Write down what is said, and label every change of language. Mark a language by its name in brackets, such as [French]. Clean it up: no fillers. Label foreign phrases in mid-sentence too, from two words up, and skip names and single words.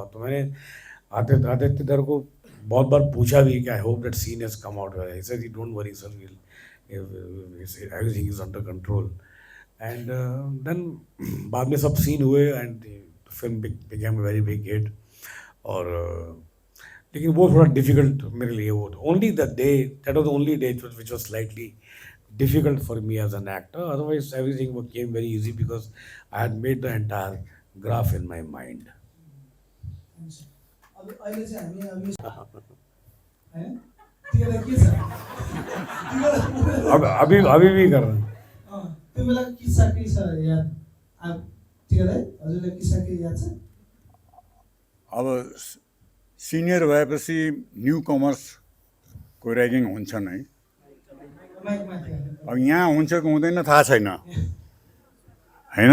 [Hindi] तो मैंने आदित्य दर को बहुत बार पूछा भी कि [English] I hope that scene has come out well. He said don't worry sir, will everything is under control. and then [Hindi] बाद में सब सीन हुए [English] and film became very big hit. [Hindi] और लेकिन वो थोड़ा डिफिकल्ट मेरे लिए वो [English] only the day that was the only day which was slightly difficult for me as an actor. Otherwise, everything came very easy because I had made the entire graph in my mind. [Nepali] हुन्छ. अब अहिले चाहिँ हामी अब यो हैन तिमीलाई के छ तिमीलाई [Hindi] अब अभी भी कर रहे हैं. [Nepali] तिमीलाई किस्सा के छ याद अब तिमीलाई हजुरलाई किस्सा के याद छ अब सिनियर भएपछि न्यू कमर्सको ऱ्यागिङ हुन्छ नै. माइक माथि हाल्नु. अब यहाँ हुन्छ कि हुँदैन थाहा छैन होइन.